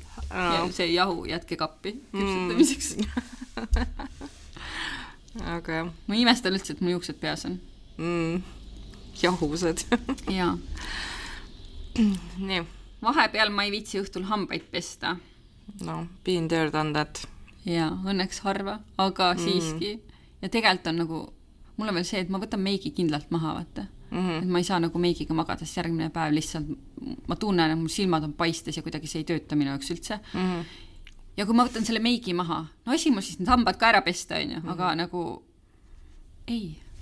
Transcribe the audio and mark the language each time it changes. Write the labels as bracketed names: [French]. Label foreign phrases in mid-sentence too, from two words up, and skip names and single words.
[Estonian] Ja see jahu jätke kappi küpsetamiseks. Aga jah. Ma imestan üldse, et mu juuksed peas on. Jahused. Jaa. nii, vahepeal ma ei viitsi õhtul hambaid pesta. [English] no, been there, done that. [Estonian] Ja õnneks harva, aga siiski. Ja tegelikult on nagu, mul on veel see, et ma võtan meigi kindlalt maha, vaata. Et ma ei saa nagu meigiga magada, sest järgmine päev lihtsalt, ma tunnen, et mul silmad on paistes ja kuidagi see ei tööta minu jaoks üldse. Ja kui ma võtan selle meigi maha, no asi mul siis need hambad ka ära pesta, aga nagu ei.